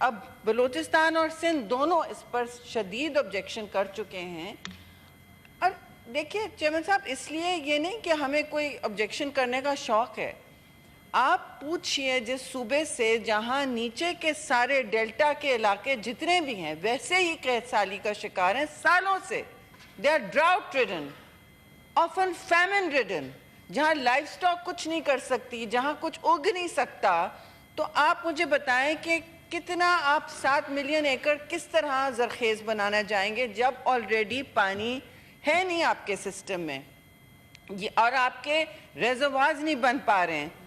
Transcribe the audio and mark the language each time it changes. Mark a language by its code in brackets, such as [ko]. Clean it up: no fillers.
[ur] اب بلوچستان اور سندھ دونوں اس پر شدید آبجیکشن کر چکے ہیں. اور دیکھیے چیئرمین صاحب, اس لیے یہ نہیں کہ ہمیں کوئی آبجیکشن کرنے کا شوق ہے. آپ پوچھئے جس صوبے سے جہاں نیچے کے سارے ڈیلٹا کے علاقے جتنے بھی ہیں ویسے ہی قحط سالی کا شکار ہیں سالوں سے. [en] They are drought ridden, often famine ridden. [ur] جہاں لائف سٹاک کچھ نہیں کر سکتی, جہاں کچھ اگ نہیں سکتا, تو آپ مجھے بتائیں کہ کتنا آپ 7 ملین ایکڑ کس طرح زرخیز بنانا جائیں گے جب آلریڈی پانی ہے نہیں آپ کے سسٹم میں, اور آپ کے ریزروائرز نہیں بن پا رہے ہیں.